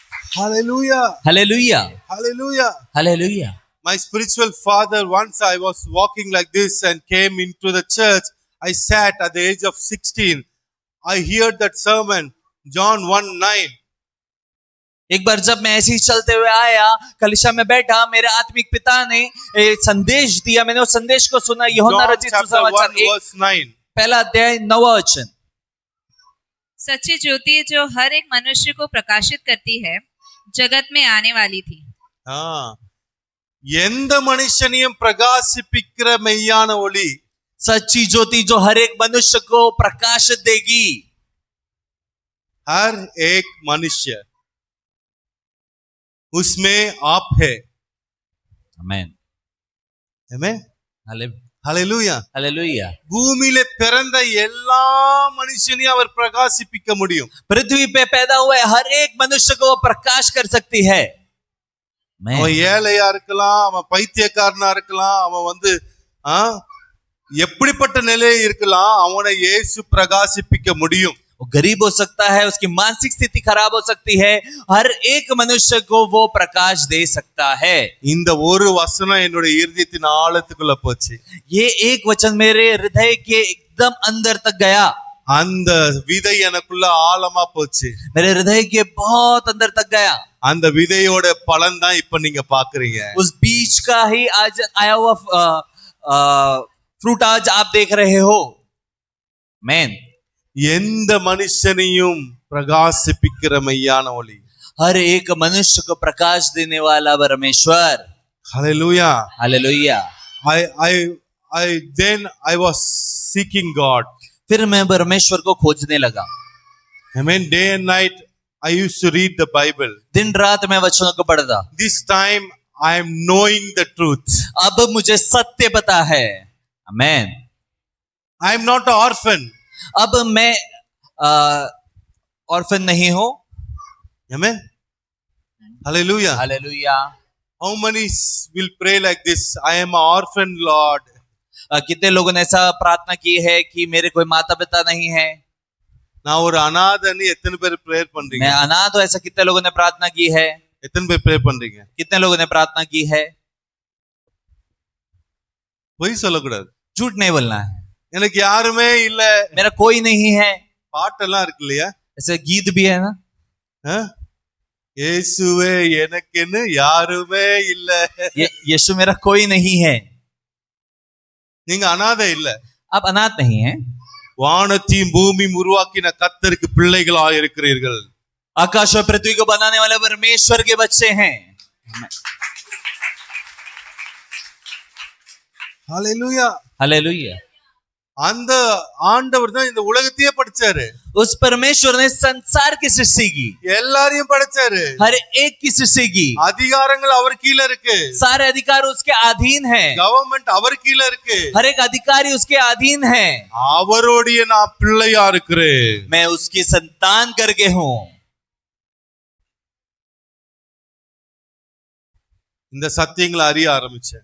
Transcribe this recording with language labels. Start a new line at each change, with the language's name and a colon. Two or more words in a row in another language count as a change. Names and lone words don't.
English: Hallelujah. Hallelujah. Hallelujah. Hallelujah. My spiritual father, once I was walking like this and came into the church. I sat at the age of 16. I heard that sermon, John 1:9.
Hindi: एक बार जब मैं ऐसे ही चलते हुए आया, कलीसिया में बैठा, मेरे आत्मिक पिता ने एक संदेश दिया, मैंने उस संदेश को सुना। यूहन्ना John रचित chapter 1 सुसमाचार 1 verse 9. पहला अध्याय 9वां वचन। सच्ची ज्योति जो हर एक मनुष्य को प्रकाशित करती है, जगत में आने वाली थी।
Tamil: எந்த மனுஷனையும் பிரகாசிப்பிக்கிற மெய்யான ஒளி,
Hindi: सच्ची ज्योति जो हर एक मनुष्य को प्रकाश देगी। हर एक मनुष्य, उसमें आप है। आमेन। आमेन। हालेलुया। हालेलुया। हालेलुया।
Tamil: பூமியில பிறந்த எல்லா மனுஷனையும் அவர் பிரகாசிப்பிக்க முடியும்।
Hindi: पृथ्वी पे पैदा हुए हर एक मनुष्य को वो प्रकाश कर सकती है।
Tamil: அவன் ஏழையா இருக்கலாம், அவன் பைத்தியக்காரனா இருக்கலாம், அவன் எப்படிப்பட்ட நிலையில் இருக்கலாம், அவனை இயேசு பிரகாசிப்பிக்க முடியும்।
Hindi: वो गरीब हो सकता है, उसकी मानसिक स्थिति खराब हो सकती है, हर एक मनुष्य को वो प्रकाश दे सकता है।
Tamil: இந்த ஒரு வசனம் என்னுடைய இதயத்தின் ஆழத்துக்குள்ள போச்சு।
Hindi: ये एक वचन मेरे हृदय के एकदम अंदर तक गया।
Tamil: அந்த விதை எனக்குள்ள ஆழமா போச்சு।
Hindi: मेरे हृदय के बहुत अंदर तक गया।
Tamil: அந்த விதையோட பலன் தான் இப்ப நீங்க பாக்குறீங்க।
Hindi: उस बीज का ही आज आया हुआ फ्रूट आज आप देख रहे हो। मैन।
Tamil: எந்த மனுஷனையும் பிரகாசிப்பிக்கிற மெய்யான ஒளி,
Hindi: हर एक मनुष्य को प्रकाश देने वाला परमेश्वर। हालेलुया। हालेलुया।
English: Then I was seeking God.
Hindi: फिर मैं परमेश्वर को खोजने लगा। Amen.
English: Day and night I used to read the Bible.
Hindi: दिन रात मैं वचनों को पढ़ता।
English: This time I am knowing the truth.
Hindi: अब मुझे सत्य पता है। आमेन।
English: I am not an orphan.
Hindi: अब मैं ऑर्फन नहीं हूं। Amen. Hallelujah. हालेलुया।
English: How many will pray like this? I am an orphan, Lord.
Hindi: कितने लोगों ने ऐसा प्रार्थना की है कि मेरे कोई माता पिता नहीं है?
Tamil: நான் ஒரு அனாதைன்னு எத்தனை பேர் பிரேயர் பண்றீங்க?
Hindi: मैं अनाथ हूं, ऐसा कितने लोगों ने प्रार्थना की है?
Tamil: எத்தனை பேர் பிரேயர் பண்றீங்க?
Hindi: कितने लोगों ने प्रार्थना की है?
Tamil: பொய் சொல்லக்கூடாது,
Hindi: झूठ नहीं बोलना है।
Tamil: எனக்கு யாருமே இல்ல,
Hindi: मेरा कोई नहीं है,
Tamil: பாட்டெல்லாம் இருக்கு இல்லையா?
Hindi: ऐसे गीत भी है ना।
Tamil: இயேசுவே எனக்குன்னு யாருமே இல்ல,
Hindi: यीशु मेरा कोई नहीं है।
Tamil: நீங்க அனாதை இல்ல,
Hindi: आप अनाथ नहीं हैं।
Tamil: வானத்தையும் பூமியும் உருவாக்கின கர்த்தருக்கு பிள்ளைகளாய் இருக்கிறீர்கள்।
Hindi: आकाश और पृथ्वी को बनाने वाले परमेश्वर के बच्चे हैं। हालेलुया। हालेलुया।
Tamil: அந்த ஆண்டவர் தான் இந்த உலகத்தையே படைச்சாரு।
Hindi: उस परमेश्वर ने संसार की सृष्टि की,
Tamil: எல்லாரையும் படைச்சாரு,
Hindi: हर एक की सृष्टि की।
Tamil: அதிகாரங்கள் அவர் கீழ இருக்கு,
Hindi: सारे अधिकार उसके अधीन हैं,
Tamil: கவர்மெண்ட் அவர் கீழ இருக்கு,
Hindi: हर एक अधिकारी उसके अधीन है।
Tamil: அவரோடைய நான் பிள்ளையா இருக்கிறேன்,
Hindi: मैं उसकी संतान करके हूं।
Tamil: இந்த சத்தியங்களை அறிய ஆரம்பிச்சேன்।